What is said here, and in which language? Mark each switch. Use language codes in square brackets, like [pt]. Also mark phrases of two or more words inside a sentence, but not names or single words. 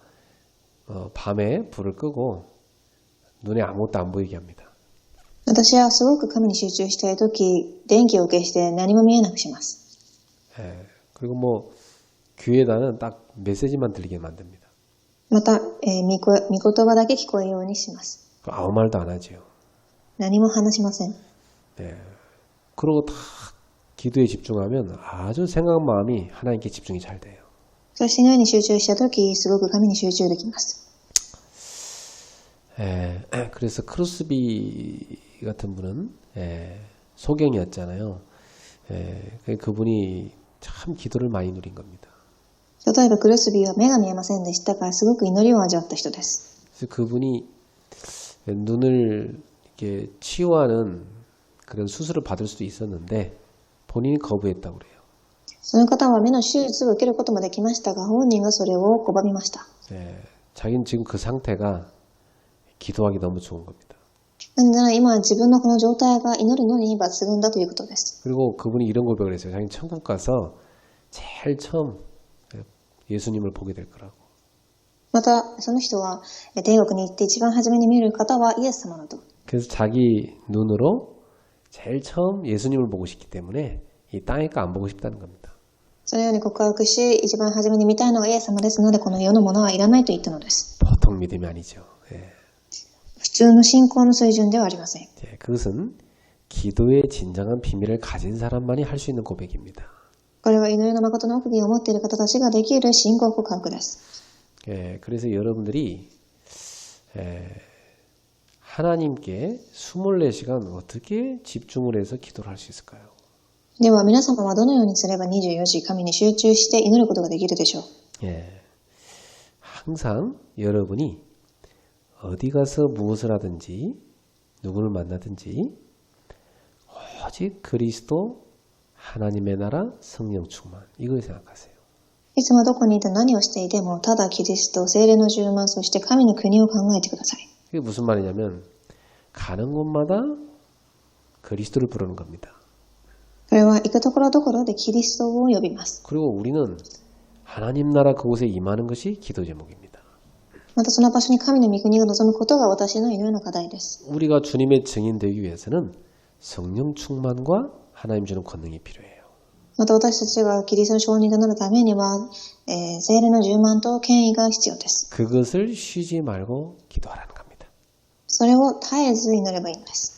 [ko] 밤에 불을 끄고 눈에 아무것도 안 보이게 합니다. [ja] 私はすごく神に集中したいとき、電気を消して何も見えなくします。 [ko] 예, 그리고 뭐 귀에다는 딱 메시지만 들리게 만듭니다. [ja] また、御言葉だけ聞こえるようにします。 [ko] 아무 말도 안 하지요. [ja] 何も話しません。 [ko] 예, 그러고 다 기도에 집중하면 아주 생각 마음이 하나님께 집중이 잘 돼요. [ja] そしてのように集中したとき、すごく神に集中できます。 [ko] 그래서 크루스비 같은 분은 소경이었잖아요. 그분이 참 기도를 많이 누린 겁니다. [ja] 例えばクルスビーは目が見えませんでしたが、すごく祈りを味わった人です。 [ko] 그래서 그분이 눈을 이렇게 치유하는 그런 수술을 받을 수도 있었는데 본인이 거부했다고 그래요. [ja] その方は目の手術を受けることもできましたが、本人がそれを拒みました。 [ko] 자기는 지금 그 상태가 기도하기 너무 좋은 겁니다. [ja] なぜなら今自分のこの状態が祈るのに抜群だということです。 [ko] 그리고 그분이 이런 고백을 했어요. 자기는 천국 가서 제일 처음 예수님을 보게 될 거라고. [ja] またその人は天国に行って一番初めに見る方はイエス様だと。 [ko] 그래서 자기 눈으로 제일 처음 예수님을 보고 싶기 때문에 이 땅의 거 안 보고 싶다는 겁니다. [ja] そのように告白し、一番初めに見たいのがイエス様ですので、この世のものはいらないと言ったのです。 [ko] 보통 믿음이 아니죠. [ja] 普通の信仰の水準ではありません。 [ko] 그것은 기도의 진정한 비밀을 가진 사람만이 할 수 있는 고백입니다. [ja] これは祈りの誠の奥義を持っている方たちができる信仰告白です。 [ko] 그래서 여러분들이 하나님께 24시간 어떻게 집중을 해서 기도를 할 수 있을까요? [ja] では皆様はどのようにすれば24時神に集中して祈ることができるでしょう。 [ko] 항상 여러분이 어디 가서 무엇을 하든지 누구를 만나든지 오직 그리스도 하나님의 나라 성령 충만 이걸 생각하세요. [ja] いつもどこにいて何をしていてもただキリスト、聖霊の充満、そして神の国を考えてください。 [ko] 그게 무슨 말이냐면 가는 곳마다 그리스도를 부르는 겁니다. [ja] これは行くところどころでキリストを呼びます。 [ko] 그리고 우리는 하나님 나라 그곳에 임하는 것이 기도 제목입니다. [ja] またその場所に神の御国が望むことが私の祈りの課題です。 [ko] 우리가 주님의 증인 되기 위해서는 성령 충만과 하나님 주는 권능이 필요해요. [ja] また私たちがキリストの証人となるためには、聖霊の充満と権威が必要です。 [ko] 그것을 쉬지 말고 기도하라는 겁니다. [ja] それを絶えず祈ればいいのです。